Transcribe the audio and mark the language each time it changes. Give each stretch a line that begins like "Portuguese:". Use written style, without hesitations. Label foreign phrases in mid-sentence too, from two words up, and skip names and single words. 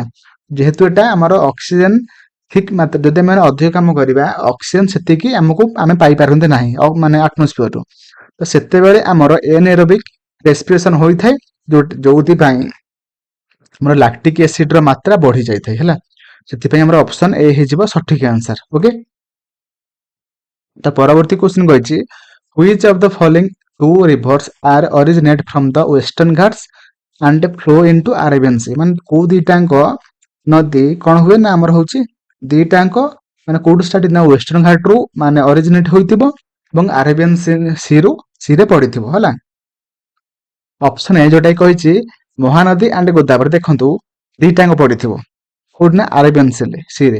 Odia: ଯେହେତୁ ଏଟା ଆମର ଅକ୍ସିଜେନ ଠିକ ମାତ୍ରା ଯଦି ଆମେ ଅଧିକ କାମ କରିବା ଅକ୍ସିଜେନ ସେତିକି ଆମେ ପାଇପାରନ୍ତି ନାହିଁ ମାନେ ଆଟମୋସ୍ଫିୟରରୁ, ତ ସେତେବେଳେ ଆମର
English: anaerobic respiration
Odia: ହୋଇଥାଏ ଯୋଉଥିପାଇଁ ଆମର
English: lactic acid
Odia: ର ମାତ୍ରା ବଢି ଯାଇଥାଏ ହେଲା। ସେଥିପାଇଁ ଆମର
English: option A
Odia: ହେଇଯିବ ସଠିକ ଆନ୍ସର। ଓକେ, ତ ପରବର୍ତ୍ତୀ କ୍ୱେଶ୍ଚିନ୍ କହିଛି
English: which of the following two rivers are originate from the western ghats and flow into Arabian Sea?
Odia: ମାନେ କୋଉ ଦିଟାଙ୍କ ନଦୀ କଣ ହୁଏ ନା ଆମର ହଉଛି ଦିଟାଙ୍କ ମାନେ କୋଉଠୁ ଷ୍ଟାର୍ଟ ନା ୱେଷ୍ଟର୍ଣ୍ଣ ଘାଟ ରୁ ମାନେ ଅରିଜିନେଟ୍ ହୋଇଥିବ ଏବଂ ଆରେବିଆନ୍ ସି ରେ ପଡିଥିବ ହେଲା।
English: option A
Odia: ଯୋଉଟା କହିଛି ମହାନଦୀ ଆଣ୍ଡ ଗୋଦାବରୀ, ଦେଖନ୍ତୁ ଦିଟାଙ୍କ ପଡିଥିବ କୋଉଠି ନା ଆରେବିଆନ୍ ସି ରେ।